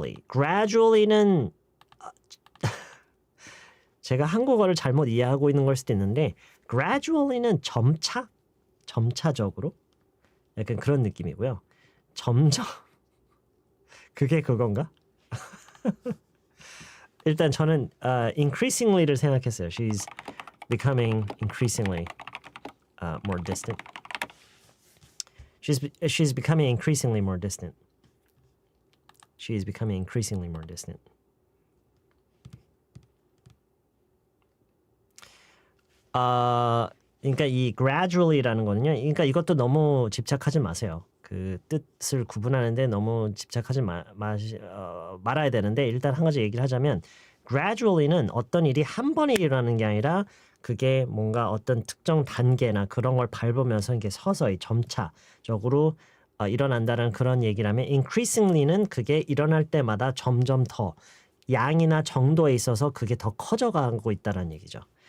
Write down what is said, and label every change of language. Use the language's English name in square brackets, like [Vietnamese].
[Korean] gradually는 제가 한국어를 잘못 이해하고 있는 걸 수도 있는데 gradually는 점차적으로 약간 그런 느낌이고요. 점점 그게 그건가? 일단 저는 increasingly를 생각했어요. [English] She's becoming increasingly more distant. She's becoming increasingly more distant. She is becoming increasingly more distant. [Korean] 그러니까 이 gradually라는 거는요. 그러니까 이것도 너무 집착하지 마세요. 그 뜻을 구분하는데 너무 집착하지 말아야 되는데 일단 한 가지 얘기를 하자면 gradually는 어떤 일이 한 번에 일어나는 게 아니라 그게 뭔가 어떤 특정 단계나 그런 걸 밟으면서 이게 서서히 점차적으로 일어난다는 그런 얘기라면 increasingly는 그게 일어날 때마다 점점 더 양이나 정도에 있어서 그게 더 커져가고 있다는 얘기죠.